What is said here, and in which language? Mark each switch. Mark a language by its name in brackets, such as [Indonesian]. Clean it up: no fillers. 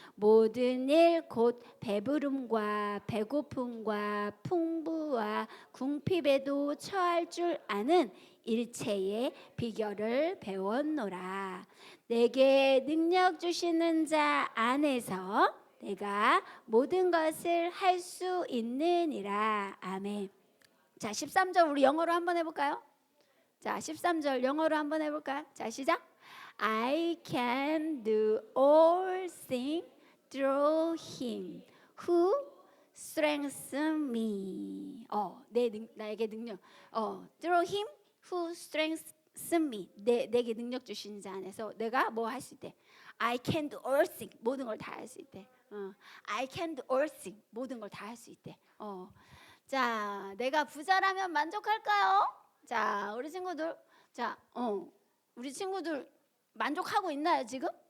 [Korean] 모든 일 곧 배부름과 배고픔과 풍부와 궁핍에도 처할 줄 아는 일체의 비결을 배웠노라. 내게 능력 주시는 자 안에서 내가 모든 것을 할 수 있느니라. 아멘. 자, 13절 우리 영어로 한번 해볼까요? 자, 13절 영어로 한번 해볼까요? 자, 시작. [English] I can do all things through him who strengthens me. [Korean] 나에게 능력. [English] through him who strengthens me. [Korean] 내게 능력 주시는 자 안에서 내가 뭐 할 수 있대? [English] I can do all things. [Korean] 모든 걸 다 할 수 있대. [English] I can do all things. [Korean] 모든 걸 다 할 수 있대. 자, 내가 부자라면 만족할까요? 자, 우리 친구들, 우리 친구들 만족하고 있나요 지금?